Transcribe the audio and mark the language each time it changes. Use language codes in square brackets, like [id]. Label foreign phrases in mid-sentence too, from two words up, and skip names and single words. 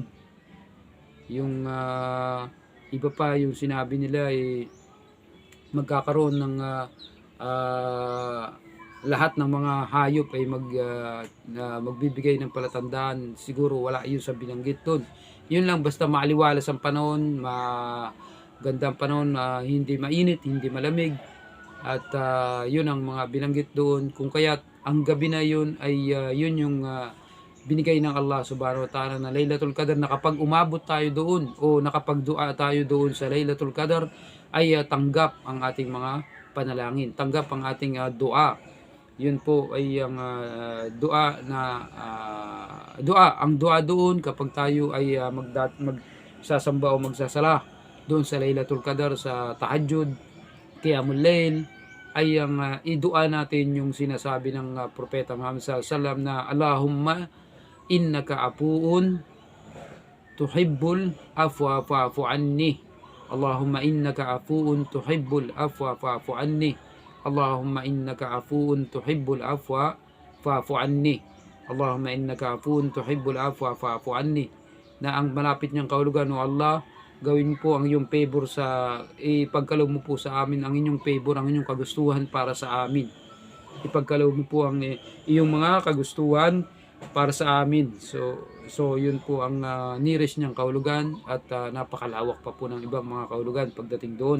[tl] Yung iba pa yung sinabi nila magkakaroon ng lahat ng mga hayop ay magbibigay ng palatandaan. Siguro wala yun sa binanggit doon. Yun lang, basta maaliwalas ang panahon, magandang panahon, hindi mainit, hindi malamig. At yun ang mga binanggit doon. Kung kaya't ang gabi na yun ay yun yung binigay ng [ar] الله سبحانه وتعالى [tl] na Laylatul Qadar, na kapag umabot tayo doon o nakapagdua tayo doon sa Laylatul Qadar ay tanggap ang ating mga panalangin, tanggap ang ating dua. Yun po ay ang dua ang dua doon kapag tayo ay magsasamba o magsasala doon sa Laylatul Qadar, sa tahajjud, [ar] قيام الليل, [tl] ay ang idua natin yung sinasabi ng Propeta Muhammad [ar] صلى الله عليه وسلم [tl] na [ar] اللهم إنك عفو تحب العفو فاعف عني. اللهم إنك عفو تحب العفو فاعف عني. اللهم إنك عفو تحب العفو فاعف عني. اللهم إنك عفو تحب العفو فاعف عني. [tl] Na ang malapit niyang kahulugan, o Allah, gawin po ang iyong favor ipagkaloob mo po sa amin ang inyong favor, ang inyong kagustuhan para sa amin. Ipagkaloob mo po ang iyong mga kagustuhan para sa amin. So yun po ang nearest niyang kahulugan, at napakalawak pa po ng ibang mga kahulugan pagdating doon.